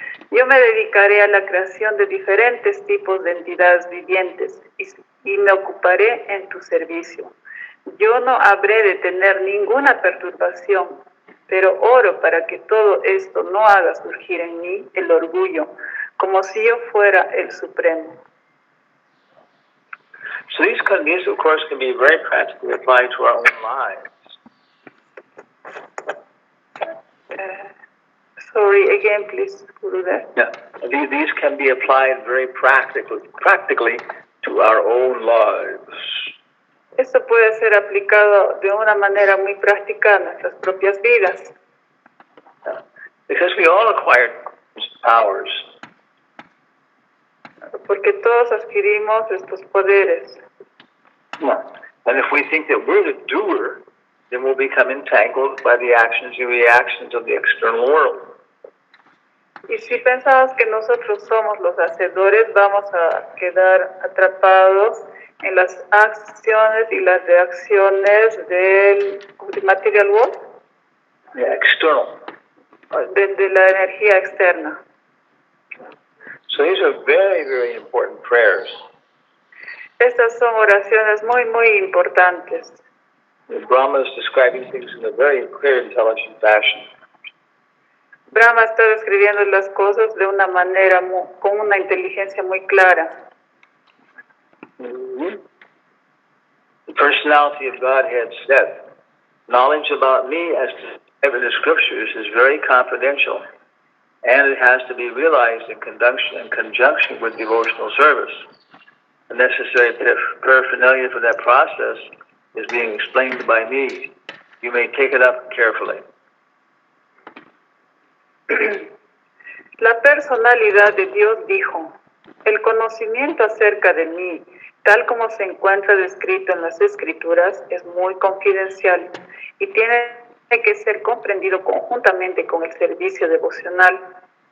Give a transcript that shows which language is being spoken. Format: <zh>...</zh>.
<es>Yo me dedicaré a la creación de diferentes tipos de entidades vivientes y me ocuparé en tu servicio. Yo no habré de tener ninguna perturbación, pero oro para que todo esto no haga surgir en mí el orgullo, como si yo fuera el Supremo.</es> <en>So these, of course, can be very practically applied to our own lives. Sorry, again, please, Gurudev. Yeah, these can be applied very practically to our own lives.</en> <es>Esto puede ser aplicado de una manera muy práctica a nuestras propias vidas.</es> <en>Yeah. Because we all acquired powers.</en> <es>Porque todos adquirimos estos poderes.</es> <en>Yeah. And if we think that we're the doer, then we'll become entangled by the actions and reactions of the external world.</en> <es>Y si pensamos que nosotros somos los hacedores, vamos a quedar atrapados en las acciones y las reacciones del</es> <en>material world, Yeah, external.</en> <es>de la energía externa.</es> <en>So these are very, very important prayers.</en> <es>Estas son oraciones muy, muy importantes.</es> <en>The Brahma is describing things in a very clear, intelligent fashion.</en> <es>Brahma está describiendo las cosas de una manera, con una inteligencia muy clara. Mm-hmm.</es> <en>The personality of Godhead said, knowledge about me as described in the scriptures is very confidential, and it has to be realized in conjunction with devotional service. The necessary paraphernalia for that process is being explained by me. You may take it up carefully.</en> <es>La personalidad de Dios dijo, el conocimiento acerca de mí, tal como se encuentra descrito en las Escrituras, es muy confidencial y tiene que ser comprendido conjuntamente con el servicio devocional.</es>